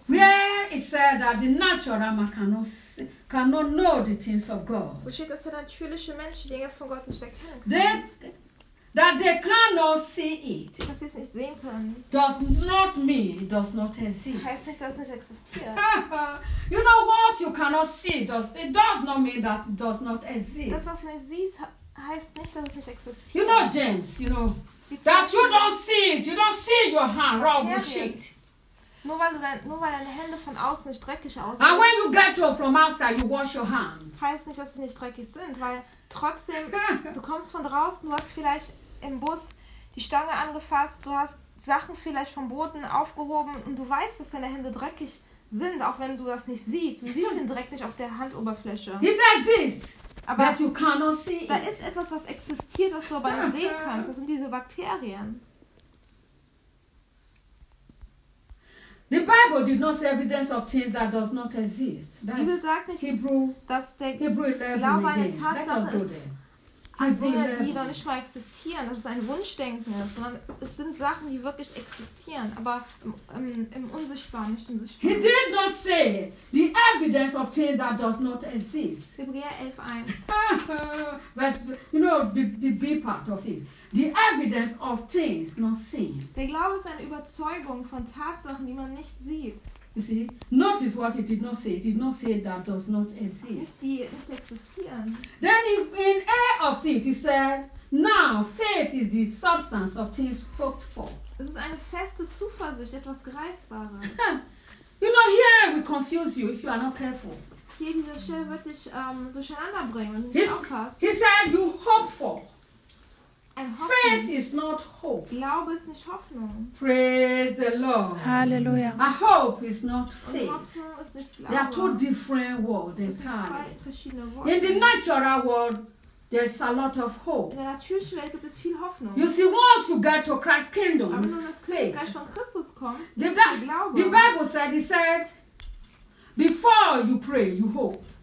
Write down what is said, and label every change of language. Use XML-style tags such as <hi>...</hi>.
<en>Where it said that the natural man cannot know the things of God.</en> <de>Wo steht, dass der natürliche Mensch die Dinge von Gott nicht erkennen kann?</de> <en>That they cannot see it.</en> <de>Dass sie es nicht sehen können.</de> <en>Does not mean it does not exist.</en> <de>Heißt nicht, dass es nicht existiert.</de> <en>You know what you cannot see does it does not mean that it does not exist.</en> <de>Das, was du nicht siehst, heißt nicht, dass es nicht existiert.</de> <en>You know James, you know. That you don't see it, you don't see your hand rubbish.</en> <de>Nur weil deine Hände von außen nicht dreckig aussehen.</de> <en>And when you get off from outside, you wash your hand.</en> <de>Heißt nicht, dass sie nicht dreckig sind, weil trotzdem du kommst von draußen, du hast vielleicht im Bus die Stange angefasst, du hast Sachen vielleicht vom Boden aufgehoben und du weißt, dass deine Hände dreckig sind, auch wenn du das nicht siehst. Du siehst den Dreck nicht auf der Handoberfläche.</de> <en>It exists.</en> <de>Aber</de> <en>you cannot see</en> <de>da ist etwas, was existiert, was du aber nicht sehen kannst. Das sind diese Bakterien.</de> <en>The Bible did not say evidence of things that does not exist.</en> <de>Die Bibel sagt nicht,</de> <en>Hebrew,</en> <de>dass der</de> <en>Hebrew</en> <de>Glaube eine Tatsache ist, Dinge, die noch nicht mal existieren. Das ist ein Wunschdenken, sondern es sind Sachen, die wirklich existieren, aber im Unsichtbaren, nicht im Sichtbaren.</de> <en>He did not say the evidence of things that does not exist.</en> <de>Hebräer 11:1.</de> <en>You know the B part of it. The evidence of things not seen.</en> <de>Der Glaube ist eine Überzeugung von Tatsachen, die man nicht sieht.</de> <en>You see, notice what it did not say. It did not say that does not exist.</en> <de>Nicht existieren.</de> <en>Then in A of it, he said, now faith is the substance of things hoped for.</en> <de>Es ist eine feste Zuversicht, etwas Greifbares.</de> <en>You know, here we confuse you if you are not careful.</en> <de>Hier diese Stelle wird dich durcheinander bringen, wenn du nicht aufpasst.</de> <en>He said, you hope for. Faith is not hope.</en> <de>Glaube ist nicht Hoffnung.</de> <en>Praise the Lord.</en> <de>Hallelujah.</de> <en>A hope is not faith.</en> <de>Hoffnung ist nicht Glaube.</de> <en>They are two different worlds entirely.</en> <de>Zwei verschiedene Worte.</de> <en>In the natural world, there's a lot of hope.</en> <de>In der natürlichen Welt gibt es viel Hoffnung.</de> <en>You see, once you get to Christ's kingdom,</en> <de>aber</de> <en>it's</en> <de>nur, dass faith. Du gleich von Christus kommst, ist es Glaube.</de> <en>The Bible said, he said, before you pray, you hope.</en>